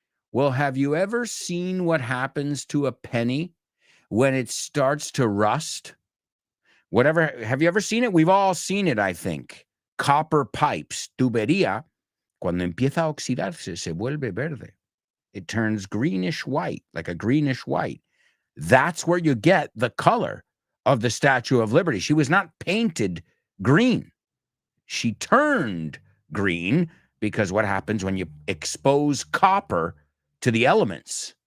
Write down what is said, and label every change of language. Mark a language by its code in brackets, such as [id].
[en] Well, have you ever seen what happens to a penny when it starts to rust? Have you ever seen it? We've all seen it, I think. Copper pipes, [es] tubería, cuando empieza a oxidarse, se vuelve verde. [en] It turns greenish white, like a greenish white. That's where you get the color of the Statue of Liberty. She was not painted green. She turned green because what happens when you expose copper to the elements?